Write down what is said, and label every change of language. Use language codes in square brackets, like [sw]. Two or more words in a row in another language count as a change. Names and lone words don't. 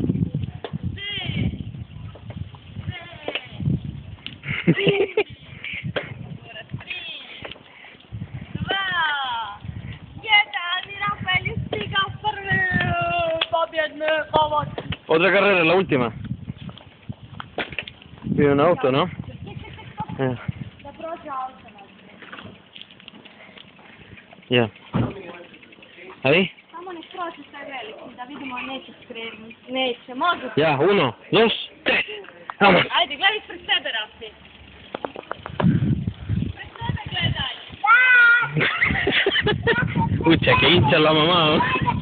[es] Otra carrera, la última. Viene un auto, ¿no? Ja. Ahí. [bs] Samo ne proći taj veliki, da vidimo neće skrenuti. Neće, može. Ja, 1, 2, 3. Vamos. Ajde, gledaj ispred sebe, Rafi. Ispred sebe gledaj. [es] Pucha, que hincha la mamá, ¿no?